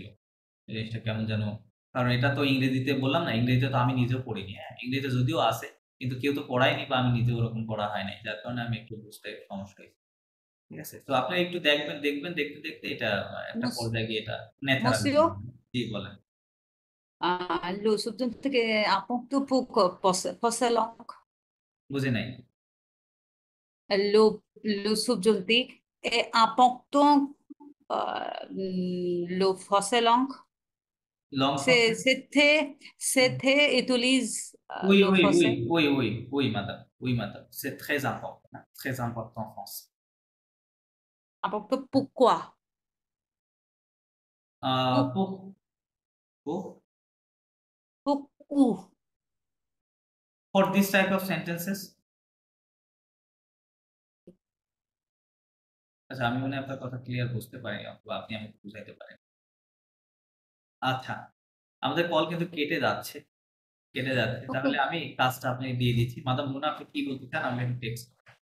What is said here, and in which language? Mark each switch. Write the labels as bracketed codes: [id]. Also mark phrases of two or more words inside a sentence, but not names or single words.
[bn] এই জিনিসটা কেমন যেন, কারণ এটা তো ইংরেজিতে বললাম না, ইংরেজিতে তো আমি নিজেও পড়িনি। হ্যাঁ, ইংরেজিতে যদিও আছে কিন্তু কেউ তো পড়ায়নি বা আমি নিজে ওরকম পড়া হয় নাই, যার কারণে আমি একটু বুঝতে সমস্যা হয়েছে। ঠিক আছে, তো আপনি একটু দেখবেন দেখতে দেখতে এটা একটা পর্যায়ে গিয়ে এটা ন্যাচারাল। [fr] Monsieur, [bn] জি বলেন। [fr] le subjonctif est important pour possède langue. [bn] বুঝি নাই। [fr] Le subjonctif est important le possède langue. লং C'était utilise oui le oui oui français. oui madame, c'est très important, hein, très important en France. Important pourquoi? Pour Pour où? [en] for this type of sentences. [bn] আচ্ছা, আমি মনে হয় আপনার কথা ক্লিয়ার বুঝতে পারি, অথবা আপনি আমাকে বুঝাইতে পারেন। আচ্ছা, আমাদের কল কিন্তু কেটে যাচ্ছে, তাহলে আমি কাজটা আপনি দিয়ে দিচ্ছি। মাদাম মুনা, আপনি কি বলতে চান? আমি টেক্সট